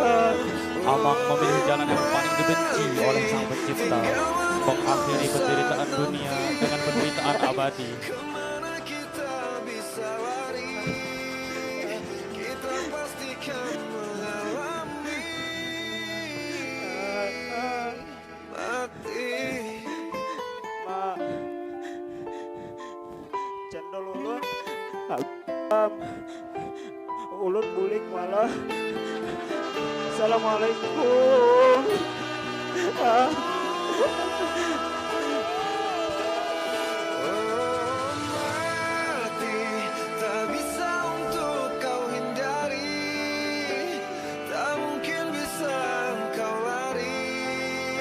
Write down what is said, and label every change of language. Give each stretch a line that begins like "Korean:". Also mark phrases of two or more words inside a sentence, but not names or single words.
Indonesian: Amang memilih jalan yang paling dibenci oleh Sang Pencipta, mengakhiri penderitaan dunia dengan penderitaan abadi. Kemana kita bisa lari? Kita pastikan mengalami mati. Ma,
Banjar: cendol ulun, ulun bulik malah.
Indonesian: Assalamualaikum. Ah. Oh, mati tak bisa untuk kau hindari, tak mungkin bisa kau lari.